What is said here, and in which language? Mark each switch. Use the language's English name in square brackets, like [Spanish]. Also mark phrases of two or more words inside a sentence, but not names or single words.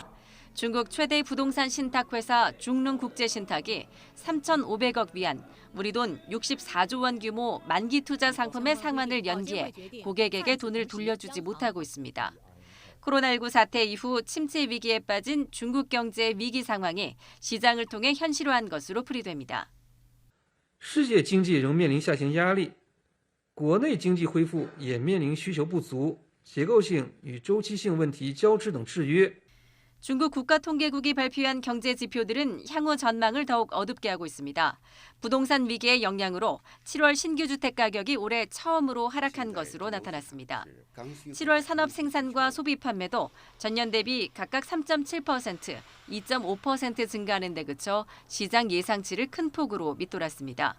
[Korean] 중국 최대 부동산 신탁회사 중릉국제신탁이 3,500억 위안, 우리 돈 64조 원 규모 만기 투자 상품의 상환을 연기해 고객에게 돈을 돌려주지 못하고 있습니다. 코로나19 사태 이후 침체 위기에 빠진 중국 경제 위기 상황이 시장을 통해 현실화한 것으로 풀이됩니다. [Chinese] 世界经济仍面临下行压力，国内经济恢复也面临需求不足、结构性与周期性问题交织等制约。 [Korean] 중국 국가통계국이 발표한 경제 지표들은 향후 전망을 더욱 어둡게 하고 있습니다. 부동산 위기의 영향으로 7월 신규 주택 가격이 올해 처음으로 하락한 것으로 나타났습니다. 7월 산업 생산과 소비 판매도 전년 대비 각각 3.7%, 2.5% 증가하는 데 그쳐 시장 예상치를 큰 폭으로 밑돌았습니다.